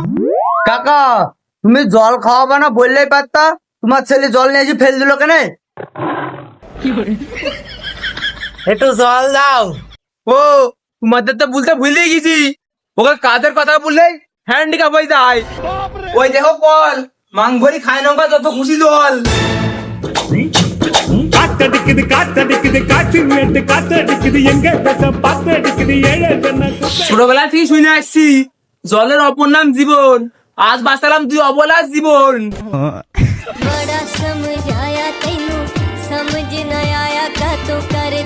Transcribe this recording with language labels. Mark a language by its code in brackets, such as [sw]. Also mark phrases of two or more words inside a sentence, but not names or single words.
[bn] কাকা তুমি জল খাওয়াবে না বললেই পারতা, তোমার ছেলে জল নিয়ে এসে ফেল দিল কেন? একটু জল দাও। ও তোমাদের তো বলতে ভুলেই গেছি, ওকে কাজের কথা বললেই হ্যান্ডিক্যাপ হয়ে যায়। ওই দেখো কল মাংভরি খায় নৌকা যত খুশি জল। [ta] காத்தடிக்குது காத்தடிக்குது காற்று மேட்டு காத்தடிக்குது எங்க கட்ட பாத்தடிக்குது ஏழை ஜன குத்த [bn] ছোটবেলা থেকে শুনে আসছি জলের অপর নাম জীবন, আজ বাঁচালাম তুই অবলার জীবন। [pa] ਬੜਾ ਸਮਝ ਆਇਆ ਤੈਨੂੰ ਸਮਝ ਨਾ ਆਇਆ ਕਾ ਤੋ